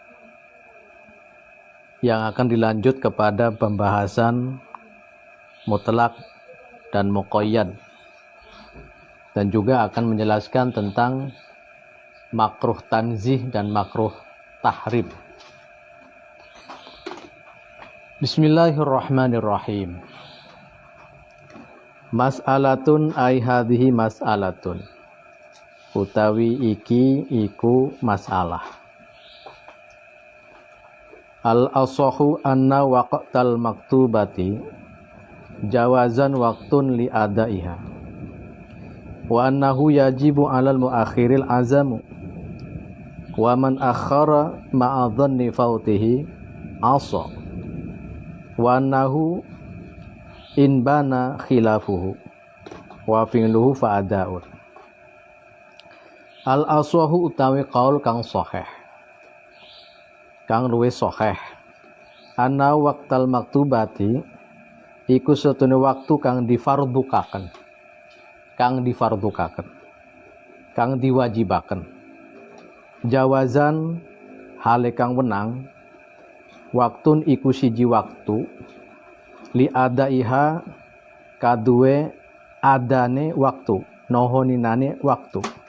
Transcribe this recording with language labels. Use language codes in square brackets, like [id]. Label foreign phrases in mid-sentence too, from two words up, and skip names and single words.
[id] Yang akan dilanjut kepada pembahasan mutlak dan muqayyad. Dan juga akan menjelaskan tentang [ar] مكروه تنزيه [id] dan [ar] مكروه تحريم. بسم الله الرحمن الرحيم. مسألة أي هذه مسألة. [jv] Utawi iki iku masalah. [ar] الأصح أن وقت المكتوبة جوازا وقت لأدائها. وأنه يجب على المؤخر العزم. ومن أخر مع ظن فوته عصى. وأنه إن بان خلافه وفعله فأداء. [jv] Al-aswahu utawi qaul kang sahih, kang luwih sahih, [ar] أن وقت المكتوبة [jv] iku setune waktu kang difardukaken, kang diwajibaken, jawazan hale kang wenang, waktun iku siji waktu, [ar] لأدائها [jv] kaduwe adane waktu, nohoninane waktu.